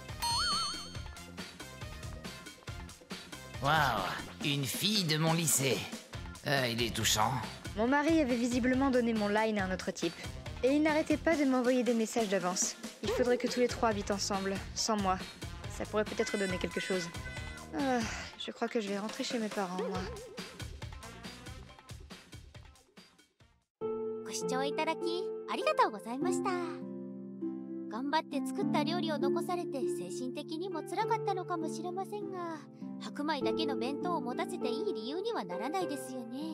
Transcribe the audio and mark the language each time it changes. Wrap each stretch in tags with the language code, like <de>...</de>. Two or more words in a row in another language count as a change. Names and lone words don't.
<fr>Waouh, une fille de mon lycée. Il est touchant. Mon mari avait visiblement donné mon line à un autre type. Et il n'arrêtait pas de m'envoyer des messages d'avance. Il faudrait que tous les trois habitent ensemble, sans moi. Ça pourrait peut-être donner quelque chose. Je crois que je vais rentrer chez mes parents, moi.</fr> <ja>ご視聴いただきありがとうございました。頑張って作った料理を残されて精神的にも辛かったのかもしれませんが、白米だけの弁当を持たせていい理由にはならないですよね。</ja>